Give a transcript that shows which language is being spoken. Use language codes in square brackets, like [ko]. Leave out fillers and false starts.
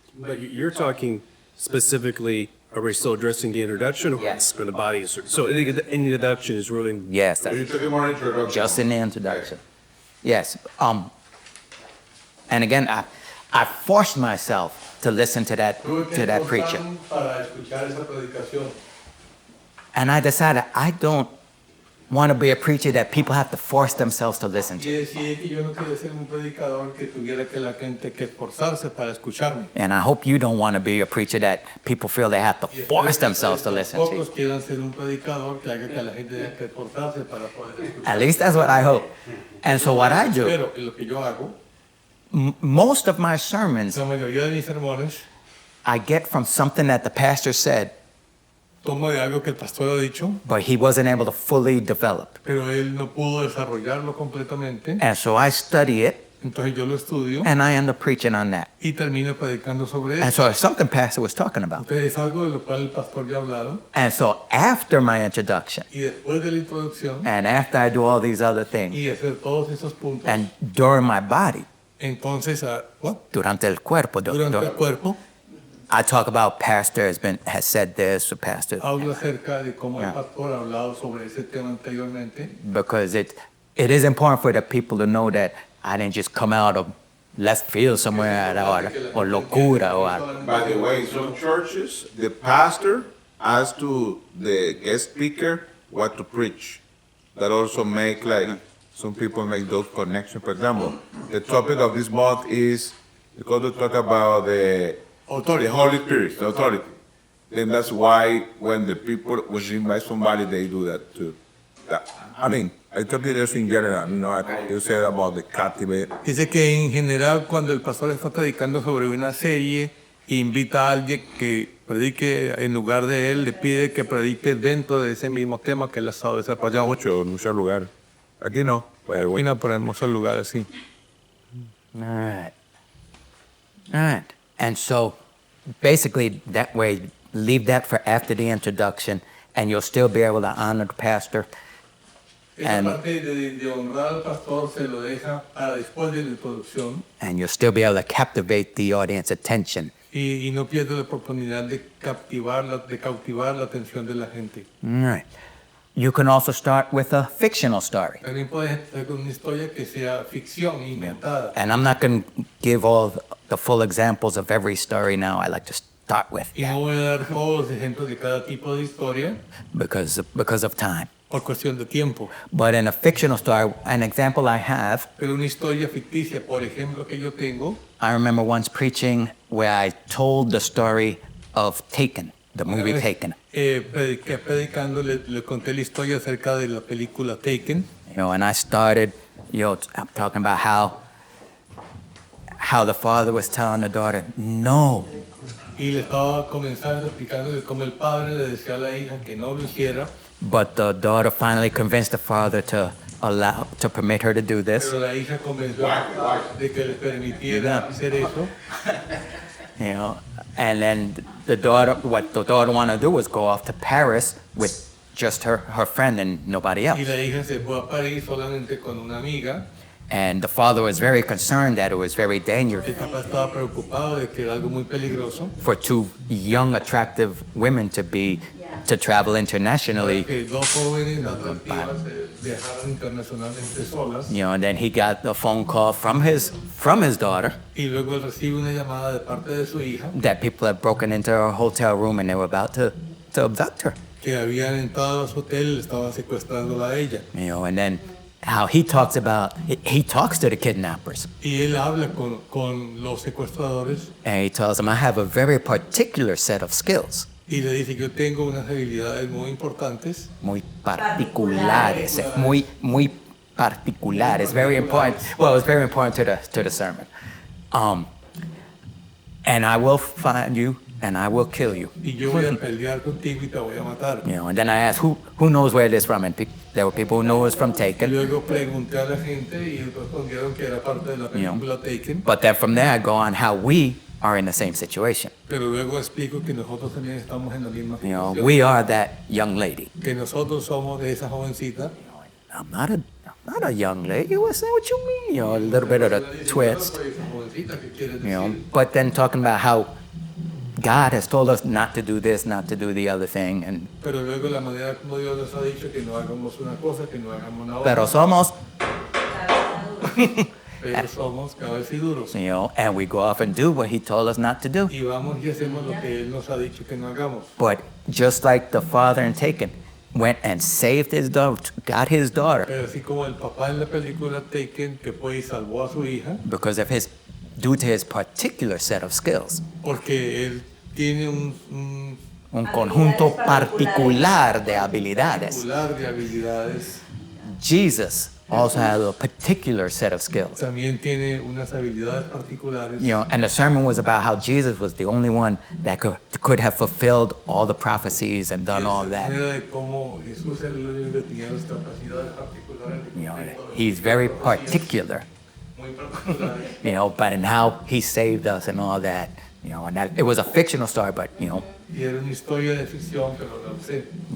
[en] But you're talking specifically, are we still addressing the introduction? Or Yes. For the body. So the introduction is really, Yes, So you're talking more introduction. just in the introduction. Yes. And again, I forced myself to listen to that preacher. [es] Para escuchar esa predicación. [en] And I decided I don't want to be a preacher that people have to force themselves to listen to. [es] Y decidí que yo no quería ser un predicador que tuviera que la gente que esforzarse para escucharme. [en] And I hope you don't want to be a preacher that people feel they have to [es] Y espero [en] force [es] que [en] themselves to listen to. [es] Pocos quieran ser un predicador que haga que la gente tenga que esforzarse para poder escuchar. [en] At least that's what I hope. And so what I do, [es] Pero que lo que yo hago, [en] most of my sermons [es] la mayoría de mis sermones, [en] I get from something that the pastor said, [es] tomo de algo que el pastor ha dicho, [en] but he wasn't able to fully develop. [es] pero él no pudo desarrollarlo completamente. [en] And so I study it [es] Entonces yo lo estudio [en] and I end up preaching on that. [es] y termino predicando sobre [en] And [es] eso. [en] so it's something pastor was talking about. [es] Entonces es algo de lo cual el pastor ya ha hablado. [en] And so after my introduction [es] Y después de la introducción [en] and after I do all these other things [es] y hacer todos esos puntos [en] and during my body, [es] Entonces, what? Durante el cuerpo. Durante el cuerpo, [en] I talk about pastor has said this or pastor [es] hablo acerca de cómo [en] Yeah. [es] el pastor ha hablado sobre ese tema anteriormente. [en] because it is important for the people to know that I didn't just come out of left field somewhere or locura or By the way, in some churches, the pastor asks to the guest speaker what to preach. That also make some people make those connections. For example, the topic of this month is because we talk about the Holy Spirit, the authority. Then that's why when the people was invite somebody, they do that too. I mean, I talk it just in general. You said about the captivate. [es] Dice que en general cuando el pastor está predicando sobre una serie e invita a alguien que predique en lugar de él, le pide que predique dentro de ese mismo tema que él ha estado desarrollando. Mucho, en muchos lugares. Aquí no. Pero bueno. Bueno, por hermosos lugares, sí. [en] all right. All right. And so basically that way, leave that for after the introduction and you'll still be able to honor the pastor. [es] Esa [en] And- [es] parte de honrar al pastor se lo deja para después de la introducción [en] And you'll still be able to captivate the audience attention. [es] y no pierde la oportunidad de cautivar la atención de la gente. [en] All right. You can also start with a fictional story. [es] También puedes empezar con una historia que sea ficción, inventada. [en] And I'm not going to give all the full examples of every story now. I like to start with [es] Y no voy a dar todos los ejemplos de cada tipo de historia [en] because of time. [es] por cuestión de tiempo. [en] But in a fictional story, an example I have, [es] Pero una historia ficticia, por ejemplo, que yo tengo, [en] I remember once preaching where I told the story of Taken, the movie Taken. [es] predicando, le conté la historia acerca de la película Taken. [en] And I started, I'm talking about how the father was telling the daughter, no, [es] Y le estaba comenzando explicando de cómo el padre le decía a la hija que no lo hiciera, [en] but the daughter finally convinced the father to permit her to do this. [es] pero la hija convenció de que le permitiera hacer eso. [en] And then what the daughter wanted to do was go off to Paris with just her friend and nobody [es] Y [en] else. [es] la hija se fue a París solamente con una amiga. [en] And the father was very concerned that it was very dangerous [es] El papá estaba preocupado de que era algo muy peligroso, [en] for two young, attractive women to travel internationally. [es] que dos jóvenes atractivas viajaron internacionalmente solas. [en] And then he got a phone call from his daughter [es] Y luego él recibe una llamada de parte de su hija [en] that people had broken into her hotel room and they were about to abduct her. [es] que habían entrado a su hotel y le estaban secuestrándola a ella. [en] And then how he talks to the kidnappers. [es] Y él habla con los secuestradores [en] And he tells them, I have a very particular set of skills. [es] y le dice que yo tengo unas habilidades muy importantes, Muy particulares. Muy particulares. [en] Very important. Well, it's very important to the sermon. And I will find you and I will kill you. [es] y yo voy a pelear contigo y te voy a matar. [en] And then I asked, who knows where it is from? And there were people who knew it was from [es] Y [en] Taken. [es] luego pregunté a la gente y respondieron que era parte de la película Taken, [en] But then from there I go on how we are in the same situation. [es] pero luego explico que nosotros también estamos en la misma situación, [en] We are that young lady. [es] que nosotros somos de esa jovencita. [en] I'm not a young lady. What's that? What you mean? A little bit of a twist. [es] Esa jovencita que quiere decir. [en] But then talking about how God has told us not to do this, not to do the other thing, and [es] Pero luego la manera como Dios nos ha dicho que no hagamos una cosa, que no hagamos una pero otra, somos, pero somos cabeciduros. [en] and we go off and do what He told us not to do. [es] Y vamos y hacemos lo que Él nos ha dicho que no hagamos. [en] But just like the father in Taken went and saved his daughter, got his daughter [es] Pero así como el papá en la película Taken, que fue y salvó a su hija, [en] due to his particular set of skills, [es] porque él tiene un un conjunto particular de habilidades. popular de habilidades, [en] Jesus also had a particular set of skills. [es] también tiene unas habilidades particulares. [en] And the sermon was about how Jesus was the only one that could have fulfilled all the prophecies and done all [es] La [en] that. [es] manera de cómo Jesús era el único que tenía las capacidades particulares, de cumplir todo lo [en] He's very particular, [es] muy particulares. [en] but in how he saved us and all that. And that it was a fictional story, but [es] Y era una historia de ficción, pero no sé.